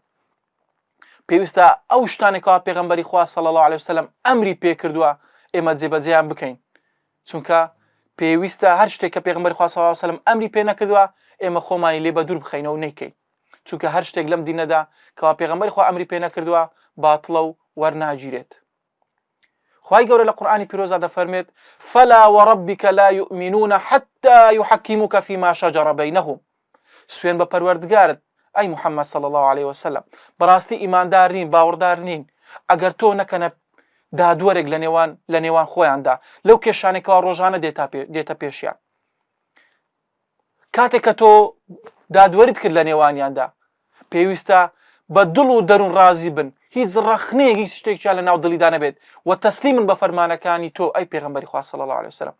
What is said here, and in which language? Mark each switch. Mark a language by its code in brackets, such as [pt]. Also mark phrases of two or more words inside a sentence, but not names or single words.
[ckb] پێویستە ئەو شتانێکەوە پێغەمبەری خوا [ar] صلی الله عليه وسلم [ckb] ئەمری پێ کردووە ئێمە جێبەجێیان بکەین، چونکە پێویستە هەر شتێک کە پێغەمبەری خوا [ar] صلی الله عليه وسلم [ckb] ئەمری پێ نەکردووە ئێمە خۆمانی لێ بە دوور بخەینەوە و نەیکەین، چونکە هەر شتێک لەم دینەدا کەوا پێغەمبەری خوا ئەمری پێ نەکردووە باتڵە و وەرناگیرێت. خوای گەورە لە قورئانی پیرۆزدا دەفەرمێت: [ar] فلا وربك لا يؤمنون حتى يحكموك فيما شجر بينهم. [ckb] سوێن بە پەروەردگارت ئەی محەممەد [ar] صلی الله عليه وسلم، [ckb] بەڕاستی ئیماندار نین، باوەڕدار نین ئەگەر تۆ نەکەنە دادوەرێک لە نێوان خۆیاندا لەو کێشانێکەوە ڕۆژانە دێتە پێشیان. کاتێک کە تۆ دادوەریت کرد لە نێوانیاندا، پێویستە بە دڵ و دەروون ڕازی بن، هیچ ڕەخنەیەک، هیچ شتێکیان لە ناو دڵیدا نەبێت و تەسلیمن بە فەرمانەکانی تۆ ئەی پێغەمبەری خوا [ar] صلی الله عليه وسلم.